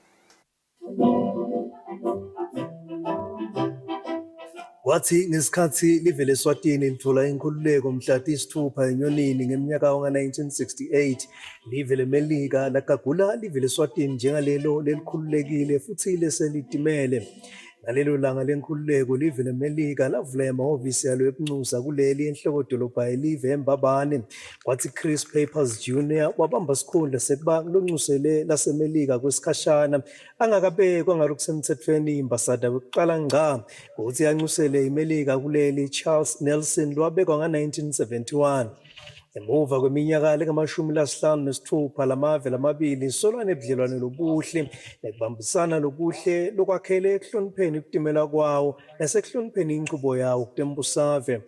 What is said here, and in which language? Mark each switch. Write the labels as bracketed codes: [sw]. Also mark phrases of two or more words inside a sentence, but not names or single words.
[ss] Wathi ngesikhathi live leSwatini lithola inkhululeko mhla ti-6 enyonini ngeminyaka yanga-1968, live leMelika lagagula live leSwatini njengalelo lelikhululekile futhi leselitimele. Ngalelo langa lenkhululeko live leMelika lavula amahhovisi yalo ebuncusa kuleli enhlokodolobha yelive eMbabane. Kwathi Chris Papers Jr. wabamba isikhundla sekuba kulonxusele laseMelika kwesikhashana angakabekwa ngalokusemthethweni imbasada yokuqala ngqa ukuthi yanxusele iMelika kuleli. Charles Nelson lwabekwa nga-1971. Emuva kweminyaka lengama-56 lamave lamabili solwane budlelwane lobuhle nekubambisana lobuhle lokwakhele ekuhlonipheni ukutimela kwawo nasekuhlonipheni inqubo yawo kutembusave.